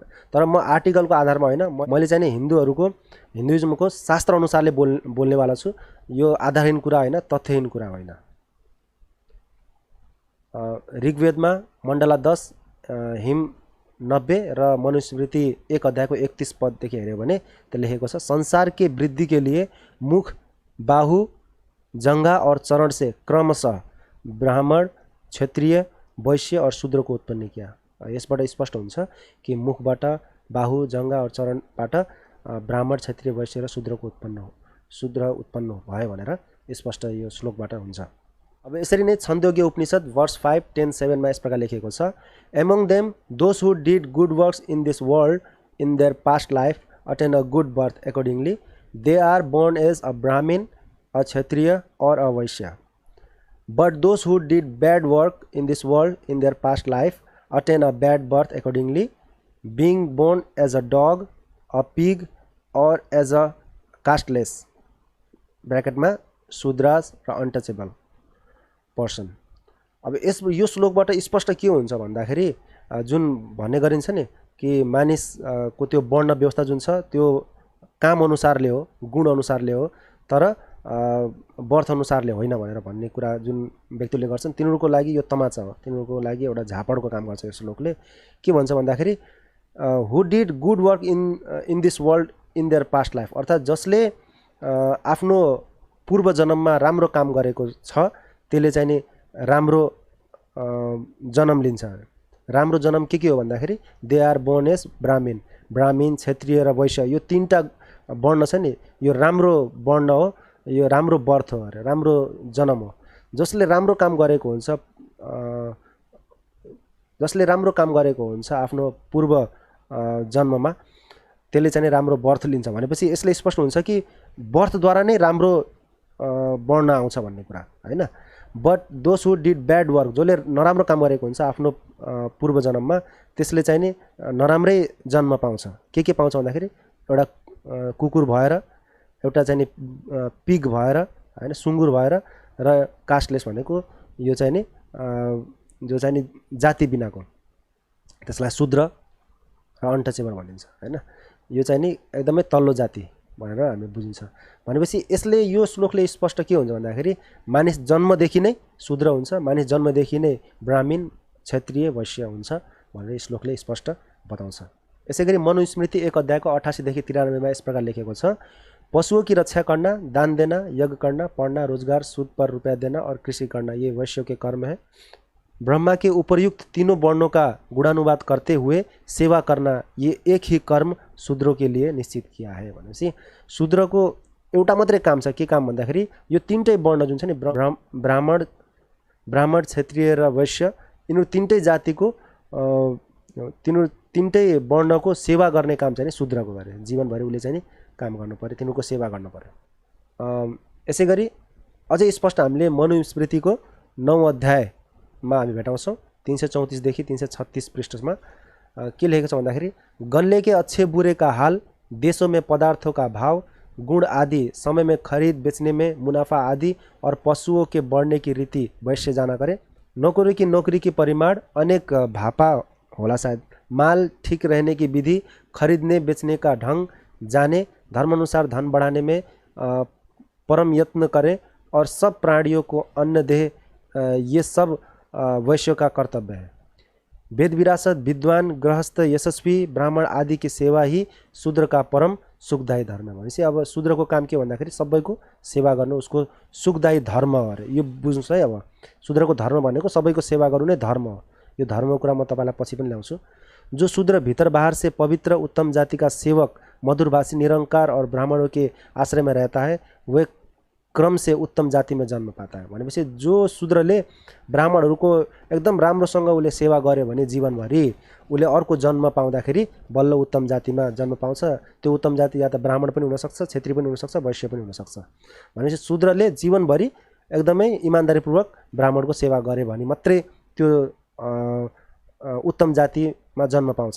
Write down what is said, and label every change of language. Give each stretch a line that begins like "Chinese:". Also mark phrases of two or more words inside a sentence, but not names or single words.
Nepali: तर म आर्टिकलको आधारमा हैन, मैले चाहिँ हिन्दुइजमको शास्त्र अनुसारले बोल्नेवाला छु। यो आधारहीन कुरा हैन, तथ्यहीन कुरा होइन। ऋग्वेदमा मण्डला 10 हिम 90 र मनुस्मृति 1 अध्यायको 31 पददेखि हेऱ्यो भने त्यो लेखेको छ,
Hindi: संसार के वृद्धि के लिए मुख, बाहु, जंघा और चरण से क्रमशः ब्राह्मण, क्षत्रिय, वैश्य और शूद्र को उत्पन्न किया।
Nepali: यसबाट स्पष्ट हुन्छ कि मुखबाट,
Hindi: बाहु, जंघा और
Nepali: चरणबाट ब्राह्मण, क्षत्रिय, वैश्य र शूद्र उत्पन्न भयो भनेर स्पष्ट यो श्लोकबाट हुन्छ। अब यसरी नै छन्दोग्य उपनिषद वर्स 5, 10, 7 मा यस प्रकार लेखेको छ,
English: among them those who did good works in this world in their past life attain a good birth accordingly they are born as a brahmin, a kshatriya or a vaishya. But those who did bad work in this world in their past life attain a bad birth accordingly, being born as a dog, a pig or as a casteless
Nepali: ब्रैकेटमा शूद्रास र अनटचेबल पर्सन। अब यो श्लोकबाट स्पष्ट के हुन्छ भन्दाखेरि जुन भन्ने गरिन्छ नि कि मानिसको त्यो वर्ण व्यवस्था जुन छ त्यो काम अनुसारले हो, गुण अनुसारले हो, तर बर्थ अनुसारले होइन भनेर भन्ने कुरा जुन व्यक्तिले गर्छन् तिनीहरूको लागि यो तमाचा हो, तिनीहरूको लागि एउटा झापडको काम गर्छ यो श्लोकले। के भन्छ भन्दाखेरि
English: who did good work in this world in their past life,
Nepali: अर्थात् जसले आफ्नो पूर्व जन्ममा राम्रो काम गरेको छ त्यसले चाहिँ नि राम्रो जन्म लिन्छ। राम्रो जन्म के हो भन्दाखेरि
English: they are born as
Nepali: ब्राह्मण, क्षत्रिय र वैश्य, यो तीनटा वर्ण छ नि, यो राम्रो वर्ण हो, यो राम्रो बर्थ हो अरे, राम्रो जन्म हो। जसले राम्रो काम गरेको हुन्छ आफ्नो पूर्व जन्ममा त्यसले चाहिँ राम्रो बर्थ लिन्छ भनेपछि यसले स्पष्ट हुन्छ कि बर्थद्वारा नै राम्रो वर्ण आउँछ भन्ने कुरा हैन।
English: but those who did bad work,
Nepali: जसले नराम्रो काम गरेको हुन्छ आफ्नो पूर्व जन्ममा त्यसले चाहिँ नि नराम्रै जन्म पाउँछ। के पाउँछ भन्दाखेरि एउटा कुकुर भएर, एउटा चाहिँ नि पिग भएर हैन, सुँगुर भएर र कास्टलेस भनेको यो चाहिँ नि जो चाहिँ नि जाति बिनाको, त्यसलाई शूद्र र अनटचेबल भनिन्छ हैन। यो चाहिँ नि एकदमै तल्लो जाति भनेर हामी बुझिन्छ। भनेपछि यसले यो श्लोकले स्पष्ट के हुन्छ भन्दाखेरि मानिस जन्मदेखि नै शूद्र हुन्छ, मानिस जन्मदेखि नै ब्राह्मण, क्षत्रिय, वैश्य हुन्छ भनेर श्लोकले स्पष्ट बताउँछ। यसैगरी मनुस्मृति 1 अध्यायको 88 देखि 93 मा यस प्रकार लेखेको छ,
Hindi: पशुओं की रक्षा करना, दान देना, यज्ञ करना, पढ़ना, रोजगार, सूद पर रुपया देना और कृषि करना ये वैश्यों के कर्म है। ब्रह्मा के उपर्युक्त तीनों वर्णों का गुणानुवाद करते हुए सेवा करना ये एक ही कर्म शूद्रों के लिए निश्चित किया है।
Nepali: भनेपछि शूद्रको एउटा मात्रै काम छ। के काम भन्दाखेरि यो तीनटै वर्ण जुन छ नि ब्राह्मण, क्षत्रिय र वैश्य, यिनीहरू तीनटै जातिको तीनटै वर्णको सेवा गर्ने काम चाहिँ शूद्रको गरे। जीवनभरि उसले चाहिँ काम गर्नु पर्यो, तिनीहरूको सेवा गर्नु पर्यो। यसैगरी अझै स्पष्ट हामीले मनुस्मृतिको 9 अध्यायमा हामी भेटाउँछौँ 334 देखि 336 पृष्ठमा के लेखेको छ भन्दाखेरि
Hindi: गन्ने के अच्छे बुरे का हाल, देशों में पदार्थों का भाव, गुण आदि, समय में खरीद बेचने में मुनाफा आदि और पशुओं के बढ़ने की रीति वैश्य जाना करे। नौकरी की परिमाण अनेक भापा होला शायद, माल ठीक रहने की विधि, खरीदने बेचने का ढंग जाने, धर्मानुसार धन बढ़ाने में परम यत्न करे और सब प्राणियों को अन्न दे, ये सब वैश्यों का कर्तव्य है। वेद विरासत, विद्वान, गृहस्थ, यशस्वी, ब्राह्मण आदि की सेवा ही शूद्र का परम सुखदायी धर्म है।
Nepali: भनेपछि अब शूद्रको काम के भन्दाखेरि सबैको सेवा गर्नु उसको सुखदायी धर्म हो अरे। यो बुझ्नुस् है। अब शूद्रको धर्म भनेको सबैको सेवा गर्नु नै धर्म हो। यो धर्मको कुरा म तपाईलाई पछि पनि ल्याउँछु।
Hindi: जो शूद्र भीतर बाहर से पवित्र उत्तम जाति का सेवक, मधुरभाषी, निरंकार और ब्राह्मणों के आश्रय में रहता है वह क्रम से उत्तम जाति में जन्म पाता है।
Nepali: भनेपछि जो शूद्रले ब्राह्मणहरूको एकदम राम्रोसँग उसले सेवा गर्यो भने जीवनभरि उसले अर्को जन्म पाउँदाखेरि बल्ल उत्तम जातिमा जन्म पाउँछ। त्यो उत्तम जाति या त ब्राह्मण पनि हुनसक्छ, क्षेत्री पनि हुनसक्छ, वैश्य पनि हुनसक्छ। भनेपछि शूद्रले जीवनभरि एकदमै इमानदारीपूर्वक ब्राह्मणको सेवा गरे भने मात्रै त्यो उत्तम जातिमा जन्म पाउँछ।